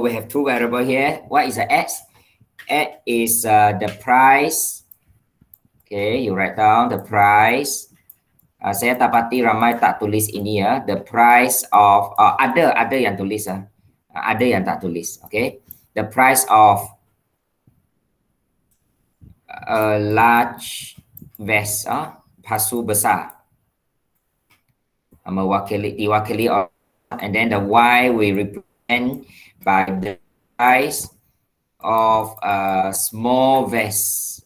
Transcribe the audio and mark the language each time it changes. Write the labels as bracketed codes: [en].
[en] We have two variable here. What is the x? X is the price. Okay, you write down the price. [ms] Saya dapati ramai tak tulis ini ya. [en] The price of [ms] ada yang tulis ada yang tak tulis. [en] Okay, the price of a large vest, [ms] pasu besar, diwakili, [en] and then the y we represent by the price of a small vest.